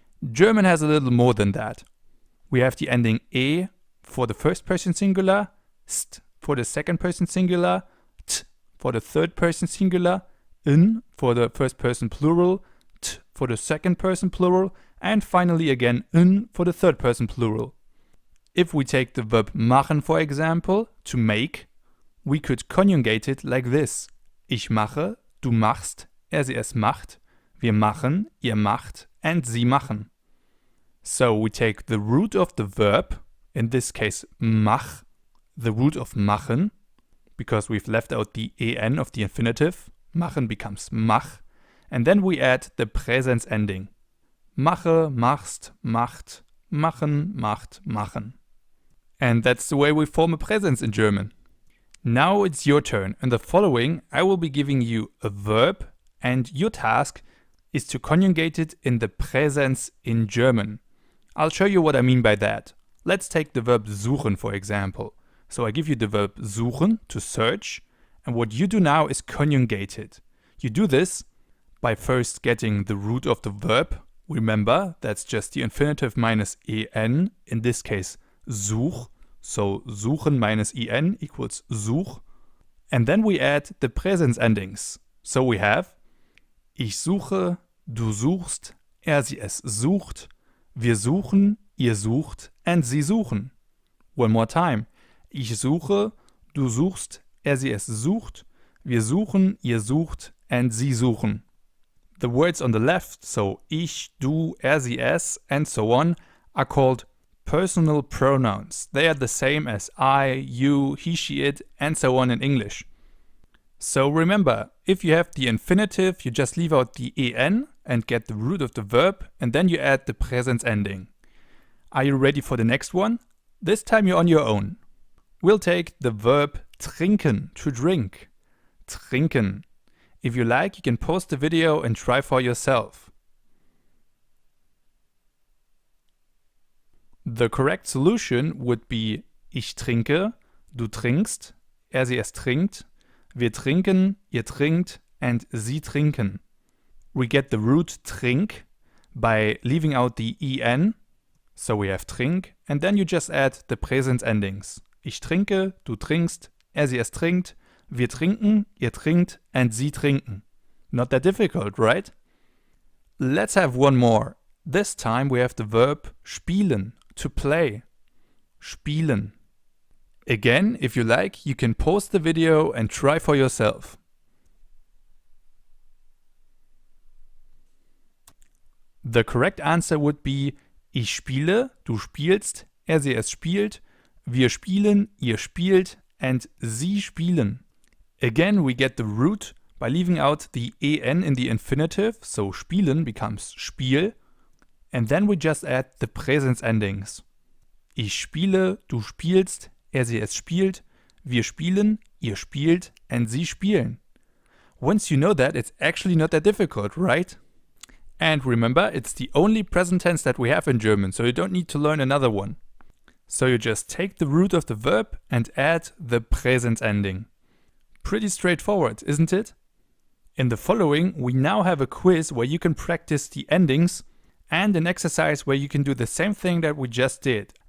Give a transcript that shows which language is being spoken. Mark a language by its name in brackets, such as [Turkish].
[English] German has a little more than that. We have the ending e for the first person singular, st for the second person singular, t for the third person singular, n for the first person plural, t for the second person plural, and finally again n for the third person plural. If we take the verb machen, for example, to make, we could conjugate it like this. [German] Ich mache, du machst, sie es macht, wir machen, ihr macht, and sie machen. [English] So we take the root of the verb, in this case mach, the root of machen, because we've left out the en of the infinitive, machen becomes mach, and then we add the Präsens ending. [German] Mache, machst, macht, machen, macht, machen. [English] And that's the way we form a Präsens in German. Now it's your turn. In the following, I will be giving you a verb, and your task is to conjugate it in the Präsens in German. I'll show you what I mean by that. Let's take the verb suchen for example. So I give you the verb suchen, to search, and what you do now is conjugate it. You do this by first getting the root of the verb. Remember, that's just the infinitive minus en, in this case such. So suchen minus en equals such. And then we add the Präsens endings. So we have [German] ich suche, du suchst, sie es sucht, wir suchen, ihr sucht, and sie suchen. [English] One more time. [German] Ich suche, du suchst, sie es sucht, wir suchen, ihr sucht, and sie suchen. [English] The words on the left, so ich, du, sie, es, and so on, are called personal pronouns. They are the same as I, you, he, she, it, and so on in English. So remember, if you have the infinitive, you just leave out the en and get the root of the verb, and then you add the Präsens ending. Are you ready for the next one? This time you're on your own. We'll take the verb trinken, to drink. Trinken. If you like, you can pause the video and try for yourself. The correct solution would be [German] ich trinke, du trinkst, sie es trinkt, wir trinken, ihr trinkt, and sie trinken. [English] We get the root trink by leaving out the en, so we have trink, and then you just add the Präsens endings. [German] Ich trinke, du trinkst, sie es trinkt, wir trinken, ihr trinkt, and sie trinken. [English] Not that difficult, right? Let's have one more. This time we have the verb spielen, to play. Spielen. Again, if you like, you can pause the video and try for yourself. The correct answer would be [German] ich spiele, du spielst, sie es spielt, wir spielen, ihr spielt, and sie spielen. [English] Again, we get the root by leaving out the en in the infinitive, so spielen becomes Spiel, and then we just add the Präsens endings. [German] Ich spiele, du spielst, sie es spielt, wir spielen, ihr spielt, and sie spielen. [English] Once you know that, it's actually not that difficult, right? And remember, it's the only present tense that we have in German, so you don't need to learn another one. So you just take the root of the verb and add the Präsens ending. Pretty straightforward, isn't it? In the following, we now have a quiz where you can practice the endings and an exercise where you can do the same thing that we just did.